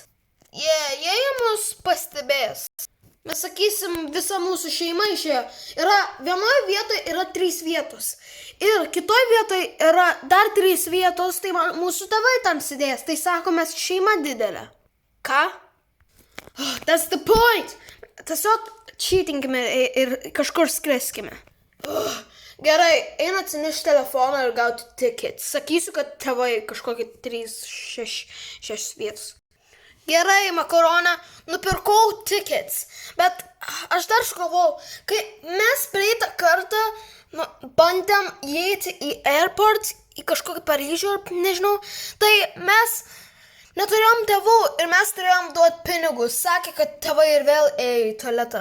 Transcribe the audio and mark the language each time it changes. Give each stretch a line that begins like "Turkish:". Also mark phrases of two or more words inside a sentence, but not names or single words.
Lithuanian: Jie mus pastebės. Mes sakysim, visa mūsų šeima išėjo. Vienoje vietoje yra 3 vietos. Ir kitoje vietoje yra dar 3 vietos, tai mūsų tėvai ten sėdės. Tai sako, mes šeima didelė. Ką?
English: That's the point.
Lithuanian: Tiesiog cheatinkime ir kažkur skriskime. Gerai, eina atsinešti telefoną ir gauti ticket. Sakysiu, kad tėvai kažkokie 3-6 vietos. Gerai, makaronė, nupirkau tickets, bet aš dar sugalvojau, kai mes praeitą kartą bandėm įeiti į airport, į kažkokį Paryžių, nežinau, tai mes neturėjom tėvų ir mes turėjom duoti pinigus, sakė, kad tėvai ir vėl ėjo į tualetą.